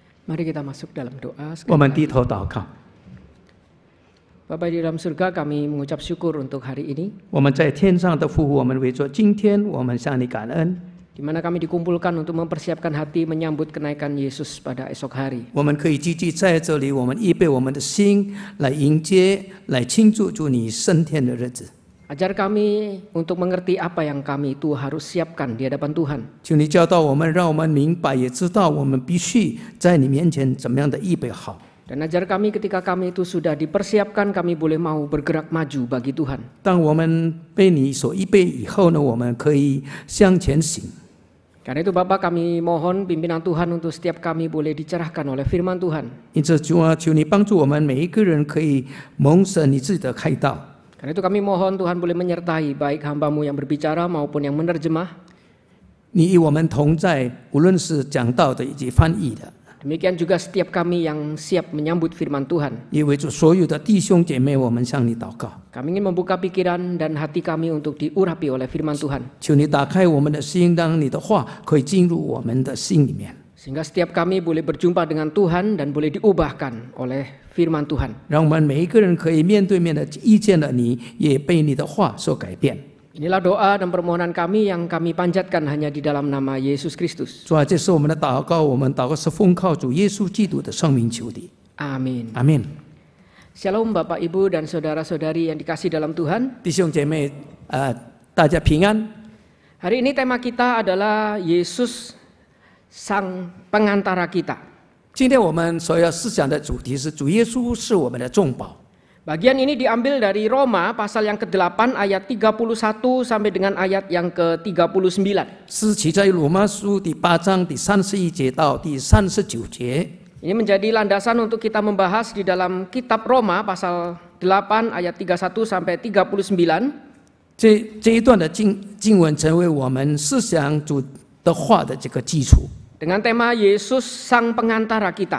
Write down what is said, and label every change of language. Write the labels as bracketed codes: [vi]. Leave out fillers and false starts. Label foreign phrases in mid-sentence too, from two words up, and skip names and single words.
[id] Mari kita masuk dalam doa. [zh] 我们低头祷告。 [id] Bapa di dalam surga, kami mengucap syukur untuk hari ini, [zh] 我们在天上的父，我们为着今天，我们向你感恩。 [id] di mana kami dikumpulkan untuk mempersiapkan hati menyambut kenaikan Yesus pada esok hari. [zh] 我们可以聚集在这里，我们预备我们的心来迎接、来庆祝主你升天的日子。 [id] Ajar kami untuk mengerti apa yang kami itu harus siapkan di hadapan Tuhan. [zh] 求你教导我们，让我们明白，也知道我们必须在你面前怎么样的预备好。 [id] Dan ajar kami ketika kami itu sudah dipersiapkan, kami boleh mau bergerak maju bagi Tuhan. [zh] 当我们被你所预备以后呢，我们可以向前行。 [id] Karena itu Bapak, kami mohon pimpinan Tuhan untuk setiap kami boleh dicerahkan oleh firman Tuhan. [zh] 因此，主啊，求你帮助我们每一个人可以蒙神你自己的开导。 [id] Karena itu kami mohon Tuhan boleh menyertai baik hamba-Mu yang berbicara maupun yang menerjemah. [zh] 你与我们同在，无论是讲道的以及翻译的。 [id] Demikian juga setiap kami yang siap menyambut firman Tuhan. [zh] 也为主所有的弟兄姐妹，我们向你祷告。 [id] Kami ingin membuka pikiran dan hati kami untuk diurapi oleh firman Tuhan. [zh] 求你打开我们的心，让你的话可以进入我们的心里面。 [id] Sehingga setiap kami boleh berjumpa dengan Tuhan dan boleh diubahkan oleh firman Tuhan. [zh] 让我们每一个人可以面对面的遇见了你，也被你的话所改变。 [id] Inilah doa dan permohonan kami yang kami panjatkan hanya di dalam nama Yesus Kristus. [zh] 主啊，这是我们的祷告，我们祷告是奉靠主耶稣基督的圣名求的。 [id] Amin. [zh] 阿门。 [id] Shalom Bapak Ibu dan saudara-saudari yang dikasih dalam Tuhan. [zh] 弟兄姐妹，大家平安。 [id] Hari ini tema kita adalah Yesus Sang Pengantara kita. [zh] 今天我们所要思想的主题是主耶稣是我们的重宝。 [id] Bagian ini diambil dari Roma pasal yang ke-8 ayat 31 sampai dengan ayat yang ke-39. [zh] 是起在罗马书第8章第31节到第39节。 [id] Ini menjadi landasan untuk kita membahas di dalam kitab Roma pasal 8 ayat 31 sampai 39. [zh] 这一段的经文成为我们思想主的话的这个基础。 [id] Dengan tema Yesus Sang Pengantara kita.